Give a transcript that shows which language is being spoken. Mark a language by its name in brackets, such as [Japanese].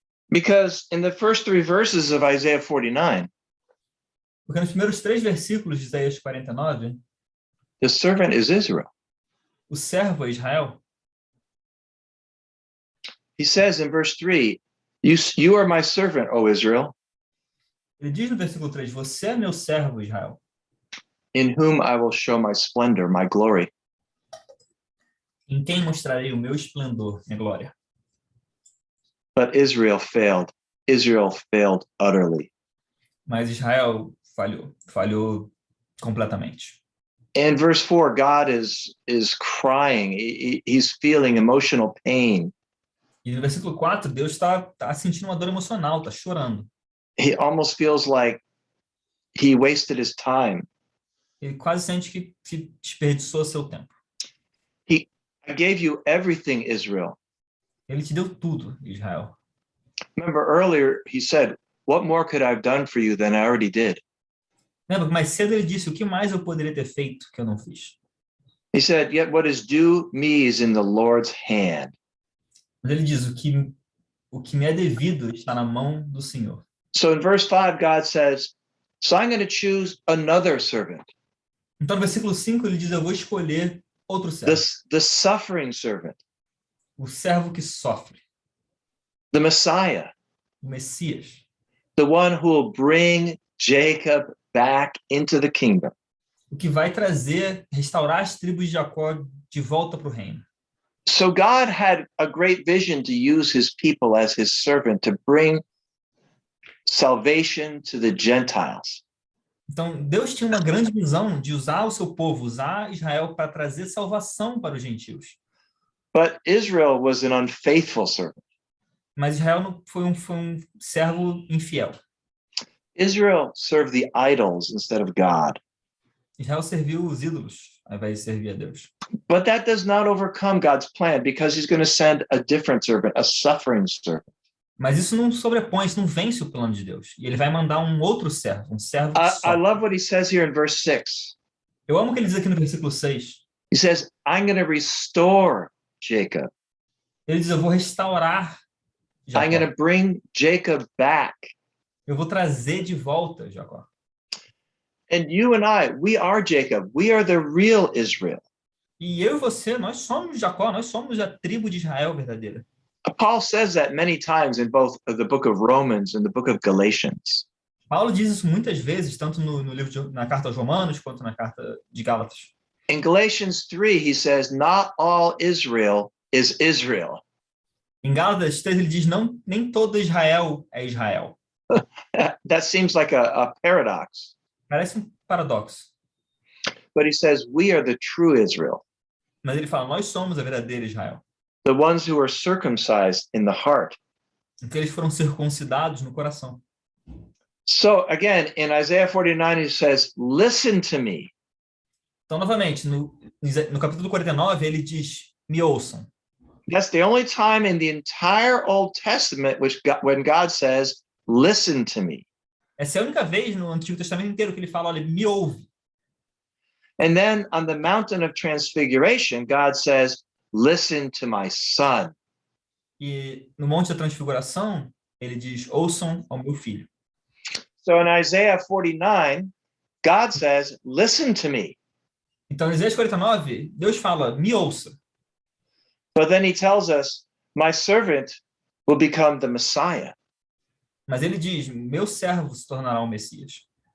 [English] Because in the first 3 verses of Isaiah 49, [Portuguese] Porque nos primeiros 3 versículos de Isaías 49, [English] the servant is Israel. [Portuguese] o servo é Israel. [English] He says in verse 3, you are my servant, O Israel, [Portuguese] Ele diz no versículo 3, você é meu servo, Israel, [English] in whom I will show my splendor, my glory. [Portuguese] em quem mostrarei o meu esplendor, minha glória. [English] But Israel failed. Israel failed utterly. [Portuguese] Mas Israel falhou completamente. [English] In verse 4, God is crying. He's feeling emotional pain. [Portuguese] E no versículo 4, Deus está sentindo uma dor emocional, está chorando. [English] He almost feels like he wasted his time. [Portuguese] Ele quase sente que desperdiçou seu tempo. [English] I gave you everything, Israel. [Portuguese] Ele te deu tudo, Israel. [English] Remember earlier, he said, what more could I have done for you than I already did? [Portuguese] Lembra que mais cedo ele disse, o que mais eu poderia ter feito que eu não fiz? [English] He said, yet what is due me is in the Lord's hand. [Portuguese] Mas ele diz, o que me é devido está na mão do Senhor. [English] So in verse 5, God says, so I'm going to choose another servant, [Portuguese] Então, no versículo 5, ele diz, eu vou escolher outro servo. [English] the suffering servant, [Portuguese] O servo que sofre, [English] the Messiah, [Portuguese] o Messias. [English] the one who will bring Jacob back into the kingdom. [Portuguese] O que vai trazer, restaurar as tribos de Jacó de volta para o reino. [English] So God had a great vision to use his people as his servant to bring salvation to the Gentiles. [Portuguese] Então, Deus tinha uma grande visão de usar o seu povo, usar Israel para trazer salvação para os gentios. [English] But Israel was an unfaithful servant. [Portuguese] Mas Israel não foi um servo infiel. [English] Israel served the idols instead of God. [Portuguese] Israel serviu os ídolos, ao invés de servir a Deus. [English] But that does not overcome God's plan because he's going to send a different servant, a suffering servant. [Portuguese] Mas isso não sobrepõe, isso não vence o plano de Deus. E ele vai mandar um outro servo, um servo que [English] I [Portuguese] sofre. [English] love what he says here in verse 6. [Portuguese] Eu amo o que ele diz aqui no versículo 6. [English] He says, I'm going to restore Jacob. [Portuguese] Ele diz, eu vou restaurar [English] I'm going [Portuguese] Jacó. [English] to bring Jacob back. [Portuguese] Eu vou trazer de volta Jacó. [English] And you and I, we are Jacob. We are the real Israel. [Portuguese] E eu e você, nós somos Jacó, nós somos a tribo de Israel verdadeira. [English] Paul says that many times in both the book of Romans and the book of Galatians. [Portuguese] Paulo diz isso muitas vezes, tanto no livro na carta aos Romanos quanto na carta de Gálatas. [English] In Galatians 3, he says, not all Israel is Israel. [Portuguese] Em Gálatas 3 ele diz, não, nem todo Israel é Israel. [English] That seems like a paradox. [Portuguese] Parece paradoxo. [English] But he says, we are the true Israel, [Portuguese] Mas ele fala, nós somos a verdadeira Israel. [English] the ones who are circumcised in the heart. [Portuguese] Então eles foram circuncidados no coração. [English] So again, in Isaiah 49, he says, listen to me. [Portuguese] Então, novamente, no capítulo 49, ele diz, me ouçam. [English] That's the only time in the entire Old Testament when God says, listen to me. [Portuguese] Essa é a única vez no Antigo Testamento inteiro que ele fala, olha, me ouve. [English] And then on the mountain of transfiguration, God says, listen to my son. [Portuguese] E no Monte da Transfiguração, ele diz, ouçam ao meu filho. [English] So in Isaiah 49, God says, listen to me. [Portuguese] Então, em Isaías 49, Deus fala, me ouça. [English] But then he tells us, my servant will become the Messiah. [Portuguese] Mas ele diz, meu servo se tornará o Messias.